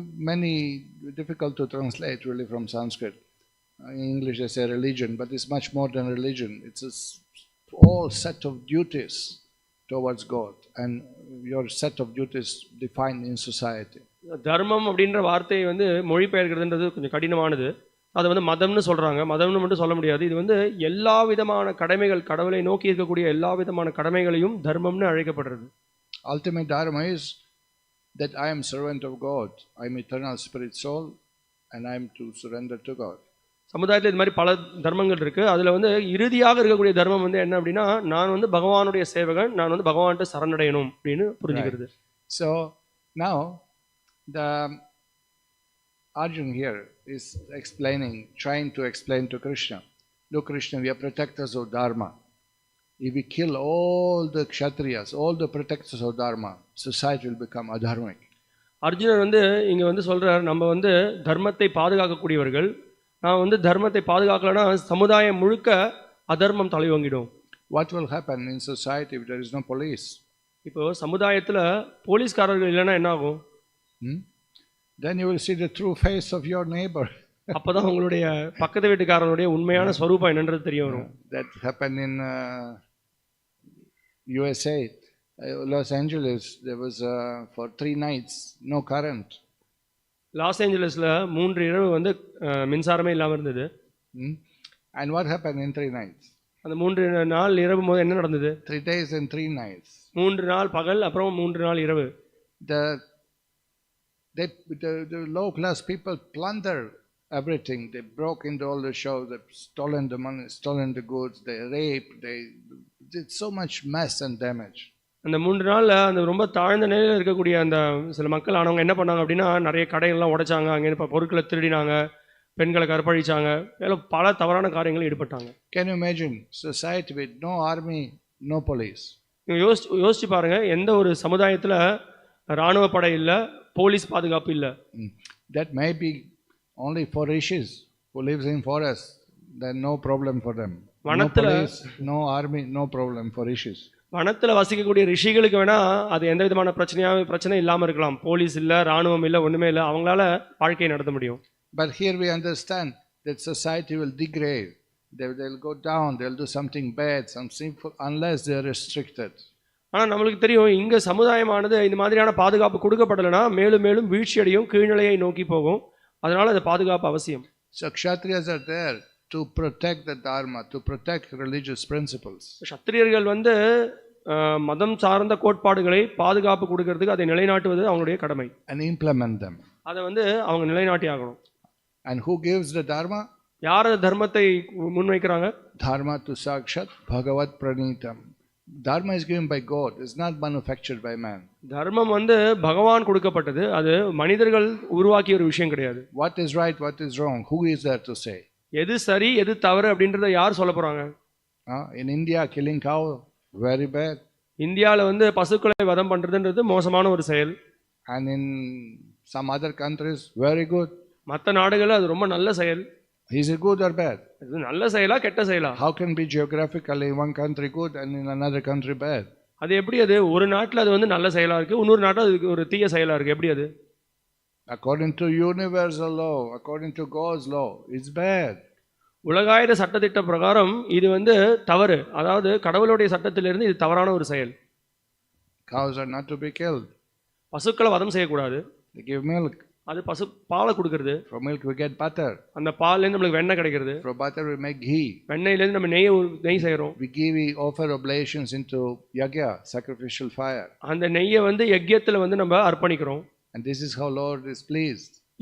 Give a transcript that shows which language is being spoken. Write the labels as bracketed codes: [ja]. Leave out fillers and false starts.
[en] Many difficult to translate really from Sanskrit. In English they say religion, but it's much more than religion. It's a whole set of duties towards God and your set of duties defined in society. [ta] தர்மம் அப்படின்ற வார்த்தையை வந்து மொழிபெயர்க்கிறதுன்றது கொஞ்சம் கடினமானது. அதை வந்து மதம்னு சொல்றாங்க. மதம்னு மட்டும் சொல்ல முடியாது. இது வந்து எல்லா விதமான கடமைகள், கடவுளை நோக்கி இருக்கக்கூடிய எல்லா விதமான கடமைகளையும் தர்மம்னு அழைக்கப்படுறது. [en] Ultimate dharma is that I am servant of God. I am eternal spirit soul and I am to surrender to God. [ta] சமுதாயத்தில் இது மாதிரி பல தர்மங்கள் இருக்கு. அதுல வந்து இறுதியாக இருக்கக்கூடிய தர்மம் வந்து என்ன அப்படின்னா, நான் வந்து பகவானுடைய சேவகன், நான் வந்து பகவான்கிட்ட சரணடையணும் அப்படின்னு புரிஞ்சுக்கிறது. [en] So now the Arjuna here is trying to explain to Krishna, look Krishna, we are protectors of Dharma. If we kill all the Kshatriyas, all the protectors of Dharma, society will become adharmic. [ta] அர்ஜுனர் வந்து இங்க வந்து சொல்றார், நம்ம வந்து தர்மத்தை பாதுகாக்கக்கூடியவர்கள், நான் வந்து தர்மத்தை பாதுகாக்கலன்னா சமுதாயம் முழுக்க அதர்மம் தலைவங்கிடும். [en] What will happen in society if there is no police? [ta] இப்போ சமுதாயத்துல போலீஸ்காரர்கள் இல்லைன்னா என்ன ஆகும்? [en] Then you will see the true face of your neighbor. [ta] அப்பதான் உங்களுடைய பக்கத்து வீட்டுக்காரனுடைய உண்மையான ஸ்வரூபம் என்னன்றது தெரிய வரும். [en] That happened in USA, Los Angeles. There was for 3 nights no current. [ta] Loss ஏஞ்சலஸ்ல 3 இரவு வந்து மின்சாரமே இல்லாம இருந்தது. [en] And what happened in 3 nights? [ta] அந்த 3 நாள் இரவு போது என்ன நடந்தது? [en] 3 days and 3 nights. [ta] 3 நாள் பகல், அப்புறம் 3 நாள் இரவு. [en] The low class people plundered everything. They broke into all the shows. They stolen the money, stolen the goods. They raped. They did so much mess and damage. [ta] அந்த 3 நாளில் அந்த ரொம்ப தாழ்ந்த நிலையில் இருக்கக்கூடிய அந்த சில மக்கள் ஆனவங்க என்ன பண்ணாங்க அப்படின்னா, நிறைய கடைகள்லாம் உடைச்சாங்க, அங்கே இப்போ பொருட்களை திருடினாங்க, பெண்களை கற்பழிச்சாங்க, மேலும் பல தவறான காரியங்கள் ஈடுபட்டாங்க. [en] Can you imagine society with no army, no police? [ta] யோசிச்சு பாருங்க, எந்த ஒரு சமுதாயத்தில் இராணுவ படை இல்லை, போலீஸ் பாதுகாப்பு இல்லை. [en] That may be only for rishis who lives in forest. Then no problem for them. No police, no army, no problem for rishis. [ta] வனத்தில் வசிக்கக்கூடிய ரிஷிகளுக்கு வேணா அது எந்த விதமான பிரச்சனை இல்லாமல் இருக்கலாம். போலீஸ் இல்லை, இராணுவம் இல்லை, ஒன்றுமே இல்லை, அவங்களால வாழ்க்கையை நடத்த முடியும். [en] But here we understand that society will degrade. They'll go down. They'll do something bad, some sinful, unless they are restricted. [ta] ஆனால் நம்மளுக்கு தெரியும், இங்கே சமுதாயமானது இந்த மாதிரியான பாதுகாப்பு கொடுக்கப்படலைன்னா மேலும் மேலும் வீழ்ச்சி அடையும், கீழ்நிலையை நோக்கி போகும். அதனால அந்த பாதுகாப்பு அவசியம். [en] So Kshatriyas are there to protect the dharma, to protect religious principles. [ta] க்ஷத்ரியர்கள் வந்து மதம் சார்ந்த கோட்பாடுகளை பாதுகாப்பு கொடுக்கிறதுக்கு, அதை நிலைநாட்டுவது அவங்களுடைய கடமை. [en] And implement them. [ta] அதை வந்து அவங்க நிலைநாட்டி ஆகணும். [en] And who gives the dharma? [ta] யார் தர்மத்தை முன்வைக்கிறாங்க? [sa] Dharma to sakshat Bhagavad Pranitam. [en] Dharma is given by God. It's not manufactured by man. [ta] தர்மம் வந்து பகவான் கொடுக்கப்பட்டது, அது மனிதர்கள் உருவாக்கிய ஒரு விஷயம் கிடையாது. [en] What is right, what is wrong? Who is there to say? [ta] எது சரி எது தவறு அப்படின்றத யார் சொல்ல போறாங்க? [en] In India, killing cow, very bad. [ta] இந்தியாவில் வந்து பசுக்களை வதம் பண்றதுன்றது மோசமான ஒரு செயல். [en] And in some other countries, very good. [ta] மற்ற நாடுகளில் அது ரொம்ப நல்ல செயல். [en] Is it good or bad? [ta] இது நல்ல செயலா கெட்ட செயலா? [en] How can be geographically in one country good and in another country bad? [ta] அது எப்படி? அது ஒரு நாட்டில் அது வந்து நல்ல செயலா இருக்கு, இன்னொரு நாட்டில் அது ஒரு தீய செயலா இருக்கு. எப்படி அது? [en] According to universal law, according to God's law, it's bad. [ta] உலகாயுத சட்டத்திட்ட பிரகாரம் இது வந்து தவறு. அதாவது கடவுளுடைய சட்டத்திலிருந்து இது தவறான ஒரு செயல். [en] Cows are not to be killed. [ta] பசுக்களை வதம் செய்யக்கூடாது. [en] They give milk. [ta] அது பசு பாலை கொடுக்கறது. [en] From milk we get butter. [ta] அந்த பால்லேருந்து நம்மளுக்கு வெண்ணெய் கிடைக்கிறது. [en] From butter we make ghee. [ta] வெண்ணெயிலேருந்து நம்ம நெய் செய்கிறோம். [en] We offer oblations into yagya, sacrificial fire. [ta] அந்த நெய்யை வந்து யஜ்யத்தில் வந்து நம்ம அர்ப்பணிக்கிறோம். [en] And this is how Lord is pleased.